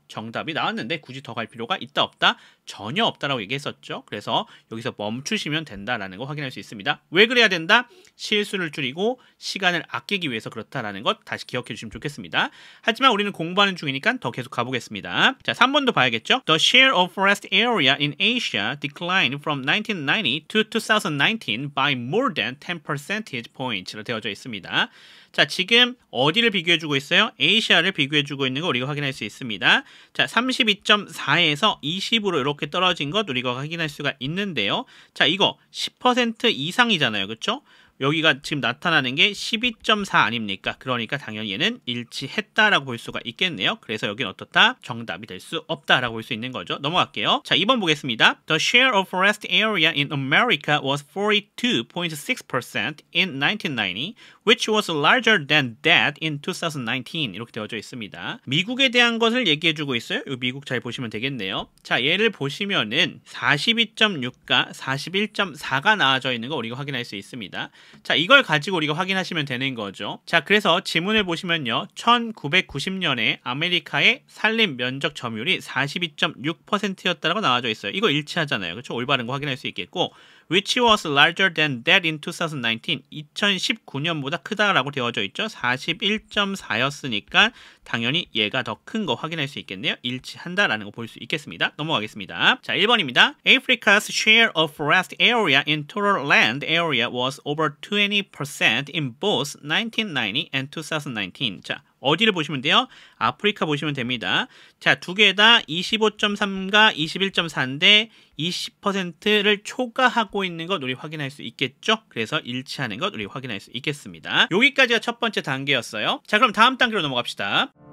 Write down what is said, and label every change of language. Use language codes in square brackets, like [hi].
[ko] 정답이 나왔는데 굳이 더 갈 필요가 있다 없다? 전혀 없다라고 얘기했었죠. 그래서 여기서 멈추시면 된다라는 거 확인할 수 있습니다. 왜 그래야 된다? 실수를 줄이고 시간을 아끼기 위해서 그렇다라는 것 다시 기억해 주시면 좋겠습니다. 하지만 우리는 공부하는 중이니까 더 계속 가보겠습니다. 자, 3번도 봐야겠죠. [en] The share of forest area in Asia declined from 1990 to 2019 by more than 10 percentage points [ko] 로 되어져 있습니다. 자, 지금 어디를 비교해주고 있어요? 아시아를 비교해주고 있는 거 우리가 확인할 수 있습니다. 자, 32.4에서 20으로 이렇게 떨어진 것 우리가 확인할 수가 있는데요. 자, 이거 10% 이상이잖아요. 그렇죠? 여기가 지금 나타나는 게 12.4 아닙니까? 그러니까 당연히 얘는 일치했다라고 볼 수가 있겠네요. 그래서 여기는 어떻다? 정답이 될 수 없다라고 볼 수 있는 거죠. 넘어갈게요. 자, 2번 보겠습니다. [en] The share of forest area in America was 42.6% in 1990, which was larger than that in 2019. [ko] 이렇게 되어져 있습니다. 미국에 대한 것을 얘기해주고 있어요. 이 미국 잘 보시면 되겠네요. 자, 얘를 보시면은 42.6과 41.4가 나와져 있는 거 우리가 확인할 수 있습니다. 자, 이걸 가지고 우리가 확인하시면 되는 거죠. 자, 그래서 지문을 보시면요. 1990년에 아메리카의 산림 면적 점유율이 42.6%였다라고 나와져 있어요. 이거 일치하잖아요. 그렇죠? 올바른 거 확인할 수 있겠고, [en] which was larger than that in 2019. [ko] 2019년보다 크다라고 되어져 있죠. 41.4였으니까 당연히 얘가 더 큰 거 확인할 수 있겠네요. 일치한다라는 거 볼 수 있겠습니다. 넘어가겠습니다. 자, 1번입니다. [en] Africa's share of forest area in total land area was over 20% in both 1990 and 2019. [ko] 자, 어디를 보시면 돼요? 아프리카 보시면 됩니다. 자, 두 개 다 25.3과 21.4인데 20%를 초과하고 있는 것 우리 확인할 수 있겠죠? 그래서 일치하는 것 우리 확인할 수 있겠습니다. 여기까지가 첫 번째 단계였어요. 자, 그럼 다음 단계로 넘어갑시다.